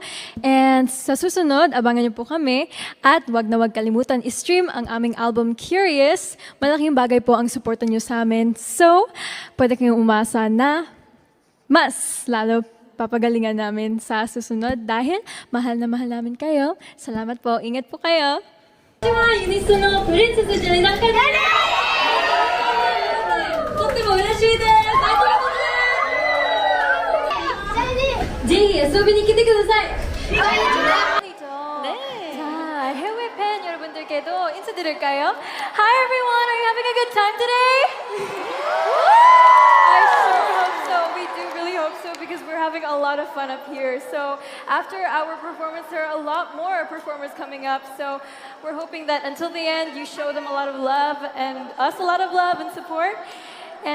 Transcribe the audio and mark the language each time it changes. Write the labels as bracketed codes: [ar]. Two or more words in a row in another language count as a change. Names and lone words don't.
[tl] And sa susunod, abangan nyo po kami. At wag na wag kalimutan i-stream ang aming album Curious. Malaking bagay po ang suporta nyo sa amin. So, pwede kayong umasa na mas lalo papagalingan namin sa susunod dahil mahal na mahal namin kayo. Salamat po. Ingat po kayo. [ja] 유니스 のプリンセスじゃなかったとっても嬉しいです。ありがとうございます。ぜひ遊びに来てください。 [ko] 네. 자, 해외 팬 여러분들께도 인사드릴까요? [en] Hi everyone, are you having a good time today? I sure hope so. We do really hope so because we're having a lot of fun up here. So after our performance, there are a lot more performers coming up. So we're hoping that until the end, you show them a lot of love and us a lot of love and support.